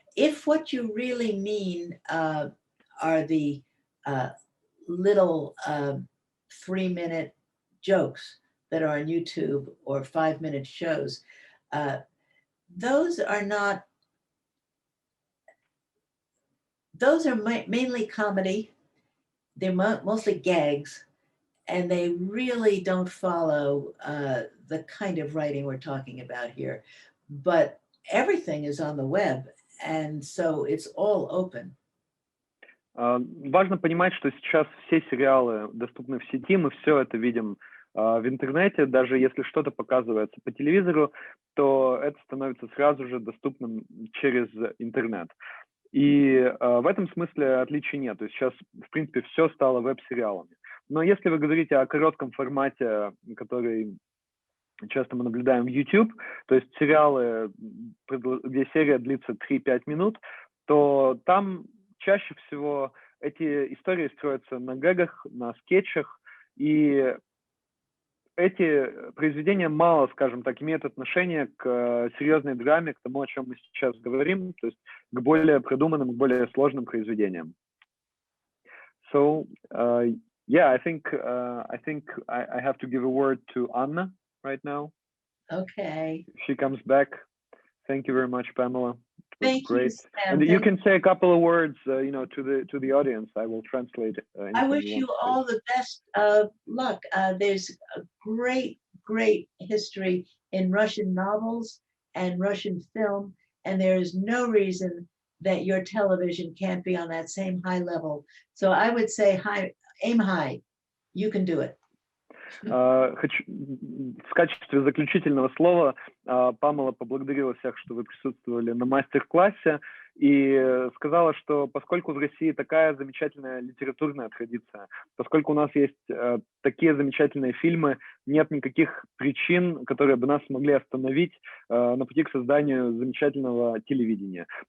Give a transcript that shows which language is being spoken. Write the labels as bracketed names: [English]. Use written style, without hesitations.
[English] If what you really mean are the little 3-minute jokes that are on YouTube or 5-minute shows, those are mainly comedy. They're mostly gags, and they really don't follow the kind of writing we're talking about here. But everything is on the web, and so it's all open. [Russian] Важно понимать, что сейчас все сериалы доступны в сети, мы все это видим в интернете, даже если что-то показывается по телевизору, то это становится сразу же доступным через интернет. И в этом смысле отличий нет. То есть сейчас, в принципе, все стало веб-сериалами. Но если вы говорите о коротком формате, который часто мы наблюдаем в YouTube, то есть сериалы, где серия длится 3-5 минут, то там чаще всего эти истории строятся на гэгах, на скетчах, и эти произведения мало, скажем так, имеют отношение к серьезной драме, к тому, о чем мы сейчас говорим, то есть к более продуманным, к более сложным произведениям. [English] So, yeah, I think I have to give a word to Anna right now. Okay. She comes back. Thank you very much, Pamela. Thank great. you, Sam. And you can say a couple of words, to the audience. I will translate. I wish you all the best of luck. There's a great history in Russian novels and Russian film, and there is no reason that your television can't be on that same high level. So I would say aim high. You can do it. [Russian] Хочу в качестве заключительного слова Памела поблагодарила всех, что вы присутствовали на мастер-классе, и сказала, что поскольку в России такая замечательная литературная традиция, поскольку у нас есть такие замечательные фильмы, нет никаких причин, которые бы нас могли остановить на пути к созданию замечательного телевидения.